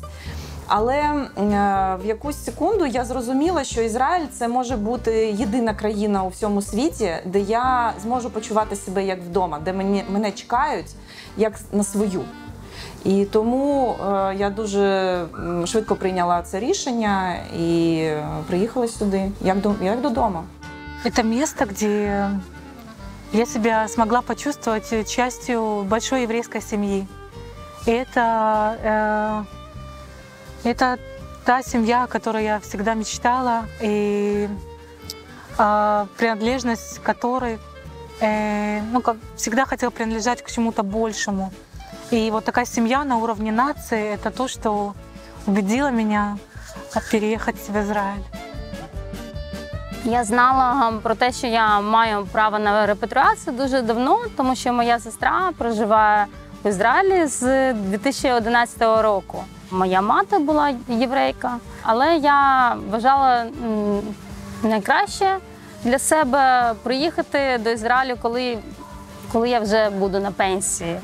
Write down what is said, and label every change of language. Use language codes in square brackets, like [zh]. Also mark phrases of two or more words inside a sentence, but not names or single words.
[uk] Але в якусь секунду я зрозуміла, що Ізраїль – це може бути єдина країна у всьому світі, де я зможу почувати себе як вдома, де мене чекають як на свою. І тому я дуже швидко прийняла це рішення і приїхала сюди, як додому. [ru] Это место, где я себя смогла почувствовать частью большой еврейской семьи. И это та семья, о которой я всегда мечтала, и принадлежность которой, всегда хотела принадлежать к чему-то большему. И вот такая семья на уровне нации – это то, что убедило меня переехать в Израиль. [uk] Я знала про те, що я маю право на репатріацію дуже давно, тому що моя сестра проживає в Ізраїлі з 2011 року. Моя мати була єврейка, але я вважала найкраще для себе приїхати до Ізраїлю, коли я вже буду на пенсії.